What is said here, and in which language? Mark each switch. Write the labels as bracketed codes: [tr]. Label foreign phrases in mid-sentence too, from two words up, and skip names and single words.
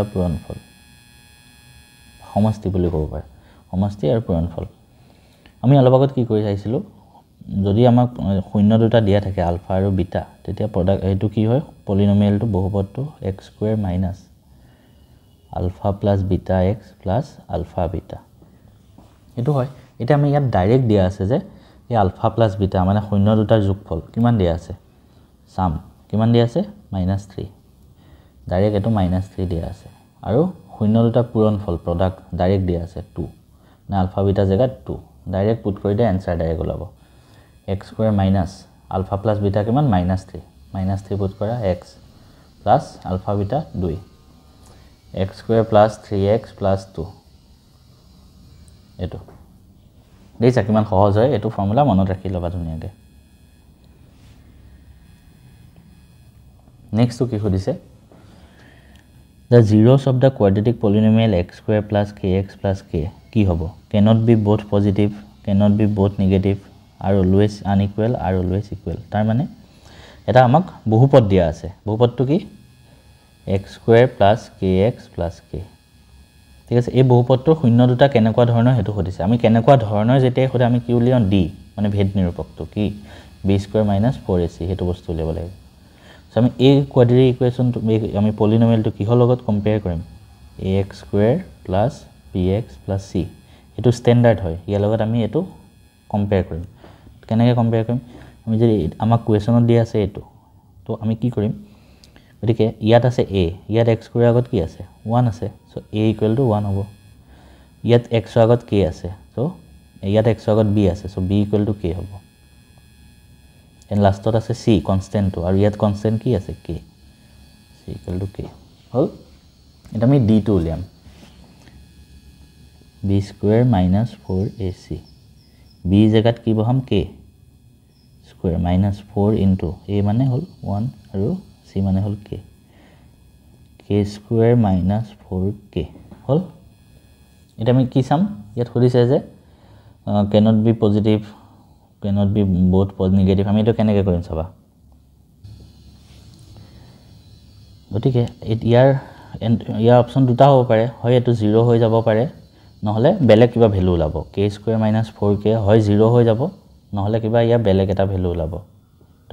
[as] পূৰণফল সমষ্টি বুলি ক'ব পাৰি সমষ্টি আৰু পূৰণফল আমি অলপ আগত কি কৰি চাইছিলো যদি আমাক শূন্য দুটা দিয়া থাকে আলফা আৰু বিটা তেতিয়া product এটো কি হয় পলিনোমিয়ালটো বহুপদটো [en] x square minus alpha plus beta x plus alpha beta [as] এটো হয় এটা আমি ইয়াত ডাইৰেক্ট দিয়া আছে যে এই [en] alpha plus beta [as] মানে শূন্য দুটাৰ যোগফল কিমান দিয়া আছে sum কিমান দিয়া আছে -3 ডাইৰেক্ট এটো -3 দিয়া আছে আৰু শূন্য দুটা পূৰণফল [en] product ডাইৰেক্ট [as] দিয়া আছে 2 না [en] alpha beta [as] জায়গাত 2 [en] direct put [as] কৰি দে आंसर ডাইৰেক্ট ওলাব [en] x square minus alpha plus beta [as] কিমান -3 পুট কৰা [en] x plus alpha beta 2 x square plus 3x plus 2 [as] এটো দেইছা কিমান সহজ হয় এটো ফৰ্মুলা মনত ৰাখি লবা ধুনিয়াকে নেক্সটটো কি সুধিছে [en] the zeros of the quadratic polynomial x square plus kx plus k [as] কি হ'ব [en] cannot be both positive cannot be both negative are always unequal are always equal [as] তাৰ মানে এটা আমাক বহুপদ দিয়া আছে বহুপদটো কি [en] x square plus kx plus k [as] ঠিক আছে এই বহুপদটোৰ শূন্য দুটা কেনেকুৱা ধৰণৰ হেতু সুধিছে আমি কেনেকুৱা ধৰণৰ যেতিয়া খুদে আমি কি উলিয়াও d মানে ভেদ নিৰূপকটো কি [en] b square minus 4ac [as] হেতু বস্তু উলিয়াব লাগিব সো আমি এই [en] quadratic equationটো [as] আমি পলিনোমিয়েলটো কিহৰ লগত কম্পেয়াৰ কৰিম [en] ax square plus bx plus c [as] এটো স্ট্যান্ডাৰ্ড হয় ইয়াৰ লগত আমি এটো কম্পেয়াৰ কৰিম কেনেকৈ কম্পেয়াৰ কৰিম আমি যদি আমাক কোৱেচনত দিয়া আছে এটো তো আমি কি কৰিম গতিকে ইয়াত আছে a ইয়াত [en] x square [as] আগত কি আছে 1 আছে সো a = 1 হ'ব ইয়াত x আগত k আছে সো ইয়াত x আগত b আছে সো b = k হ'ব and lastত আছে [en] c constant [as] to আৰু ইয়াত constant কি আছে k c = k হল এটা আমি d টো উলিয়াম [en] b square minus 4ac [as] b জায়গাত কি বহাম [en] k square minus 4 into a [as] মানে হল 1 আৰু c মানে হল k [en] k square minus 4k [as] হল এটা আমি কি চাম ইয়াত সুধিছে যে [en] cannot be positive cannot be both positive negative [as] আমি এটো কেনেকৈ কৰিম চাবা গতিকে ইয়াৰ অপচন দুটা হ'ব পাৰে হয় এটো 0 হৈ যাব পাৰে নহলে বেলেগ কিবা ভ্যালু ওলাব [en] k square minus 4k [as] হয় 0 হৈ যাব নহলে কিবা ইয়া বেলেগ এটা ভ্যালু ওলাব তো